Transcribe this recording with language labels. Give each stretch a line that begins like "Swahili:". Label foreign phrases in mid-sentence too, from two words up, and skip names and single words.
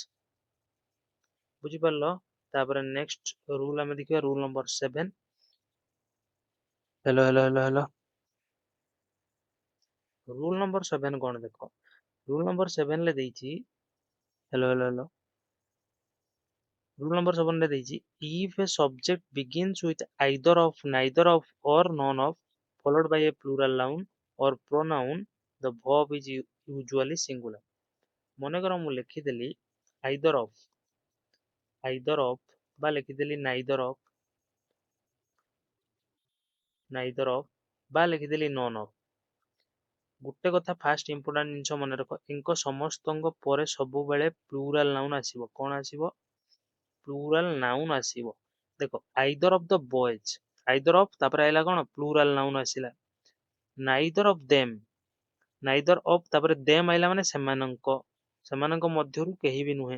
Odia: ବୁଝିପାରିଲ, ତାପରେ
English: next rule
Odia: ଆମେ ଦେଖିବା
English: rule number
Odia: 7।
English: hello hello hello hello, rule number 7
Odia: କଣ ଦେଖ,
English: rule number 7
Odia: ରେ ଦେଇଛି,
English: hello hello hello, rule number 7
Odia: ରେ ଦେଇଛି
English: if a subject begins with either of, neither of or none of followed by a plural noun or pronoun, the verb is usually singular।
Odia: ମନେକର ମୁଁ ଲେଖିଦେଲି
English: either of
Odia: ବା ଲେଖିଦେଲି
English: neither of
Odia: ବା ଲେଖିଦେଲି
English: none of,
Odia: ଗୋଟେ କଥା
English: first important
Odia: ଜିନିଷ ମନେ ରଖ, ଏଙ୍କ ସମସ୍ତଙ୍କ ପରେ ସବୁବେଳେ
English: plural noun
Odia: ଆସିବ। କଣ ଆସିବ,
English: plural noun
Odia: ଆସିବ।
English: ଦେଖ either of the boys, either of
Odia: ତାପରେ ଆଇଲା କଣ
English: plural noun
Odia: ଆସିଲା।
English: neither of them, neither of
Odia: ତାପରେ ଦେମ୍ ଆଇଲା ମାନେ ସେମାନଙ୍କ, ସେମାନଙ୍କ ମଧ୍ୟରୁ କେହି ବି ନୁହେଁ।